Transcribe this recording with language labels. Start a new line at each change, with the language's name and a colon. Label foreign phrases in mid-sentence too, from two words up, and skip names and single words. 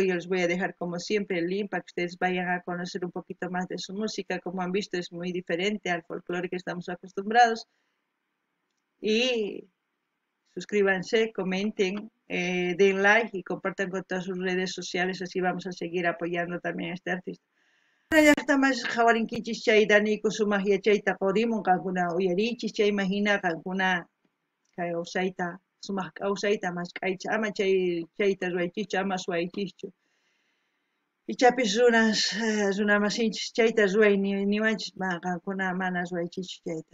Spanish: Yo les voy a dejar como siempre el link para que ustedes vayan a conocer un poquito más de su música. Como han visto, es muy diferente al folclore que estamos acostumbrados. Y suscríbanse, comenten, den like y compartan con todas sus redes sociales. Así vamos a seguir apoyando también a este artista.
Quechua: Llaqtamas qhawarinkichis chay Danico sumaq yachayta qurimun qankuna uyarichis chay imagina qankuna kay awsayta sumaq kawsayta masq'aycha ama chayta ruwaychikchu ama suwaychikchu. Ichapis runa masinchis chayta ruway niwanchis qankuna mana ruwaychikchu chayta.